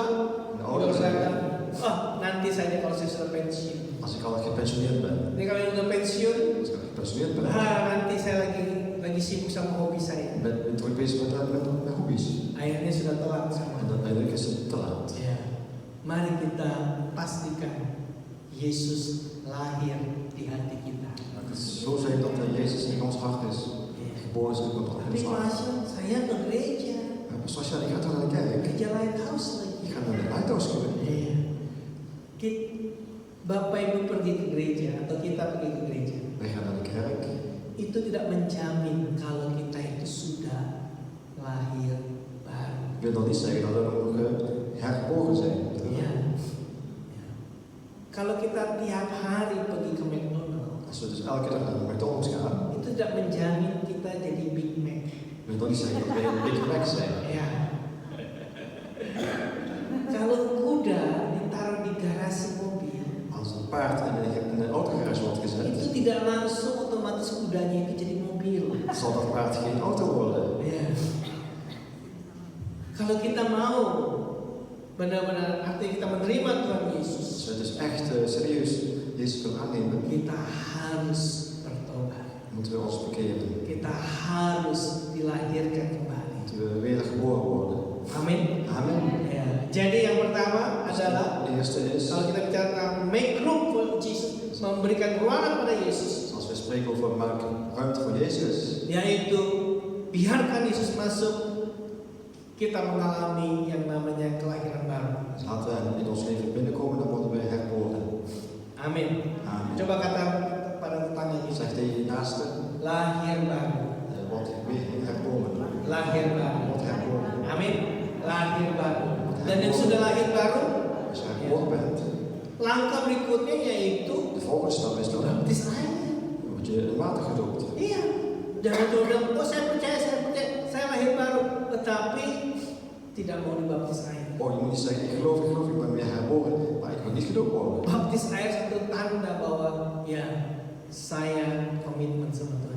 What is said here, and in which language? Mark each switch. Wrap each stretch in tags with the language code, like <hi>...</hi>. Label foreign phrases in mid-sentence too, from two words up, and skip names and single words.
<nl>En</nl> <id>dia</id> <nl>ouder</nl> <id>berkata,</id> <nl>zijn.</nl> <id>oh nanti saja kalau saya sudah pensiun.</id> <nl>Als ik al gepensioneerd ben.</nl> <id>Jadi kalau yang udah pensiun,</id> <nl>Als ik al gepensioneerd ben.</nl> <id>nanti saya lagi sibuk sama hobi saya.</id> <nl>Ik ben druk bezig met hobby's.</nl> <id>Akhirnya sudah telat</id> <nl>En</nl> <id>sama.</id> <nl>uiteindelijk is het te laat.</nl> <id>Ya, mari kita pastikan Yesus lahir di hati kita.</id> <nl>Het is zo zijn dat Jezus in ons hart is. Geboren is in ons</nl> <id>Tapi</id> <nl>hart.</nl> <id>masuk saya ke gereja,</id> <nl>Zoals jij gaat naar de kerk.</nl> <id>gereja Lighthouse lagi.</id> <nl>Je gaat naar de lighthouse kerk.</nl> <id>Iya. Bapak Ibu pergi ke gereja atau kita pergi ke gereja,</id> <nl>Wij gaan naar de kerk.</nl> <id>itu tidak menjamin kalau kita itu sudah lahir baru.</id> <nl>Ik wil dan niet zeggen dat we nog hergeboren zijn.</nl> <id>Ya. Kalau kita tiap hari pergi ke McDonald's,</id> <nl>Als we dus elke dag naar de McDonald's gaan,</nl> <id>itu tidak menjamin kita jadi Big Mac.</id> <nl>wil dan niet zeggen dat wij een Big Mac zijn.</nl> <id>Ya. Kalau kuda ditaruh di garasi mobil,</id> <nl>Als een paard in een autogarage wordt gezet,</nl> <id>itu tidak langsung otomatis kudanya itu jadi mobil.</id> <nl>zal dat paard geen auto worden.</nl> <id>Ya. Kalau kita mau benar-benar artinya kita menerima Tuhan Yesus,</id> <nl>Als we dus echt serieus Jezus willen aannemen,</nl> <id>kita harus bertobat.</id> <nl>moeten we ons bekeren.</nl> <id>Kita harus dilahirkan kembali.</id> <nl>Moeten we weer geboren worden.</nl> <id>Amin.</id> <nl>Amen.</nl> <id>Ya. Jadi yang pertama adalah</id> <nl>De eerste is,</nl> <id>kalau kita bicara tentang</id> <en>make room for Jesus,</en> <id>memberikan ruangan pada Yesus,</id> <nl>als we spreken over maken ruimte voor Jezus,</nl> <id>yaitu biarkan Yesus masuk, kita mengalami yang namanya kelahiran baru.</id> <nl>dus laten we hem in ons leven binnenkomen, dan worden we herboren.</nl> <id>Amin.</id> <nl>Amen.</nl> <id>Coba kata pada tetangga kita,</id> <nl>Zeg tegen je naaste,</nl> <id>lahir baru,</id> <nl>wordt weer herboren.</nl> <id>lahir baru.</id> <nl>Wordt herboren.</nl> <id>Amin. Lahir baru.</id> <nl>Wordt</nl> <id>Dan yang sudah lahir baru,</id> <nl>als jij geboren bent,</nl> <id>langkah berikutnya yaitu</id> <nl>de volgende stap is dan</nl> <id>baptis air.</id> <nl>word je in water gedoopt.</nl> <id>Iya. Jangan cuma bilang, oh saya percaya, saya lahir baru, tetapi tidak mau dibaptis air.</id> <nl>Oh, je moet niet zeggen, ik geloof, ik ben weer herboren, maar ik wil niet gedoopt worden.</nl> <id>Baptis air satu tanda bahwa ya saya komitmen sama Tuhan</id>